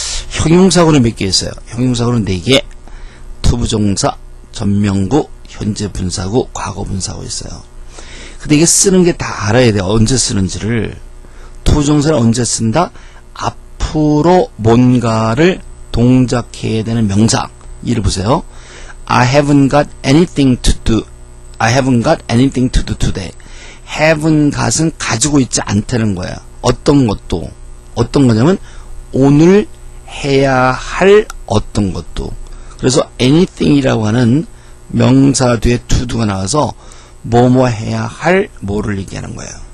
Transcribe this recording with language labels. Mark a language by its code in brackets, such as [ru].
[ko] 형용사구는 몇 개 있어요? 형용사구는 4개. 투부정사, 전명구, 현재 분사구, 과거 분사구 있어요. 근데 이게 쓰는 게 다 알아야 돼요. 언제 쓰는지를. 투부정사를 언제 쓴다? 앞으로 뭔가를 동작해야 되는 명사. 이를 보세요. [en] I haven't got anything to do. I haven't got anything to do today. [ko] haven't got은 가지고 있지 않다는 거야. 어떤 것도. 어떤 거냐면 오늘 해야 할 어떤 것도. 그래서 anything이라고 하는 명사 뒤에 to do가 나와서 뭐뭐 해야 할 뭐를 얘기하는 거예요.